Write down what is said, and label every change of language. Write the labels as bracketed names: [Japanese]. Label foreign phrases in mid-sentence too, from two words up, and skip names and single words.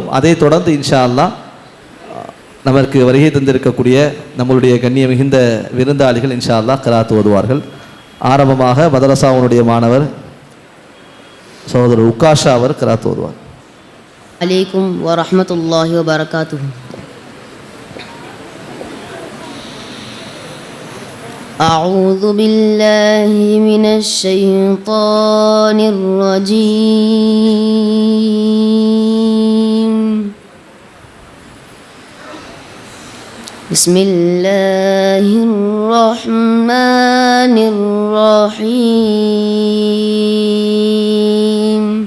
[Tamil] அதை தொடர்ந்து [Arabic] إن شاء الله [Tamil] நமக்கு வருகை தந்திருக்கக்கூடிய நம்மளுடைய கண்ணிய மிகுந்த விருந்தாளிகள் [Arabic] إن شاء الله [Tamil] கிராத் ஓதுவார்கள். ஆரம்பமாக மதரசாவுடைய மாணவர் சகோதரர் உக்காஷா அவர் கிராத் ஓதுவார். [Arabic] عليكم ورحمة الله وبركاته. أعوذ بالله من الشيطان الرجيم. بسم الله الرحمن الرحيم.